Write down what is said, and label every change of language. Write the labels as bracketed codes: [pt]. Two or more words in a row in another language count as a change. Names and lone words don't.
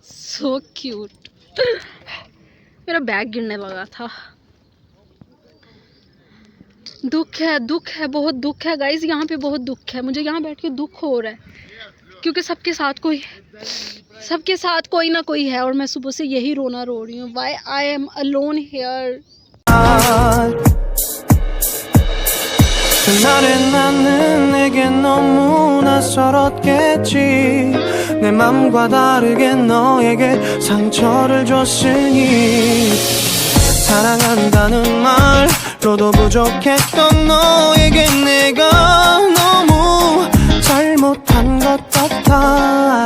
[en] so cute. [hi] मेरा बैग गिरने लगा था। दुख है, बहुत दुख है गाइस। यहाँ पे बहुत दुख है, मुझे यहाँ बैठ के दुख हो रहा है, क्योंकि सबके साथ कोई ना कोई है, और मैं सुबह से यही रोना रो रही हूँ। [en] why I am alone here. [ko] 그날의 나는 내게 너무 낯설었겠지. 내 맘과 다르게 너에게 상처를 줬으니 사랑한다는 말로도 부족했던 너에게 내가 너무 잘못한 것 같아.